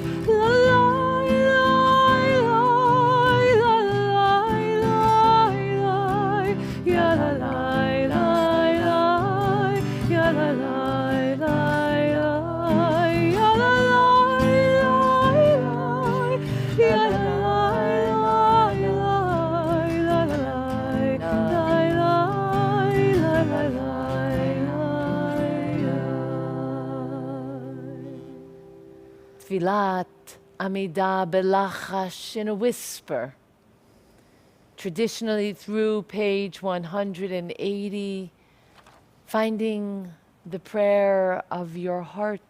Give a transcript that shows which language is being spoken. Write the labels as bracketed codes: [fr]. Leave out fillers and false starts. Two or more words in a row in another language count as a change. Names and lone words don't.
[he] La la la la la la, ya la la la la, ya la la la la, ya la la la la, ya la la. תפילת עמידה בלחש, [en] in a whisper, traditionally through page 180, finding the prayer of your heart.